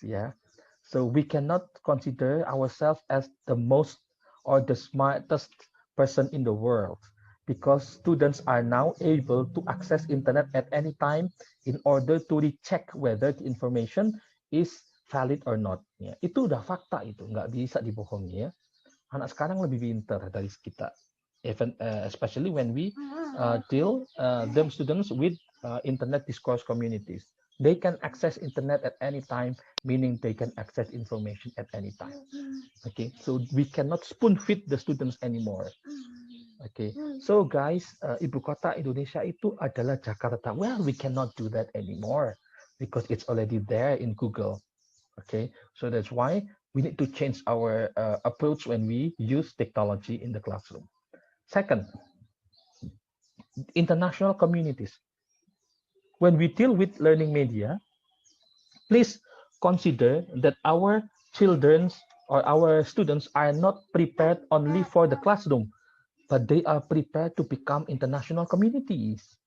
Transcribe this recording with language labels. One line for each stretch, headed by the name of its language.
English: Yeah, so we cannot consider ourselves as the most or the smartest person in the world, because students are now able to access internet at any time in order to recheck whether the information is valid or not.
Indonesian: Ya, itu udah fakta, itu nggak bisa dibohongi ya. Anak sekarang lebih pintar dari kita,
English: even especially when we deal them students with internet discourse communities. They can access internet at any time, meaning they can access information at any time. Okay, so we cannot spoon feed the students anymore. Okay, so guys,
Indonesian: ibu kota Indonesia itu adalah Jakarta.
English: Well, we cannot do that anymore because it's already there in Google. Okay, so that's why we need to change our approach when we use technology in the classroom. Second, international communities. When we deal with learning media, please consider that our children or our students are not prepared only for the classroom, but they are prepared to become international communities.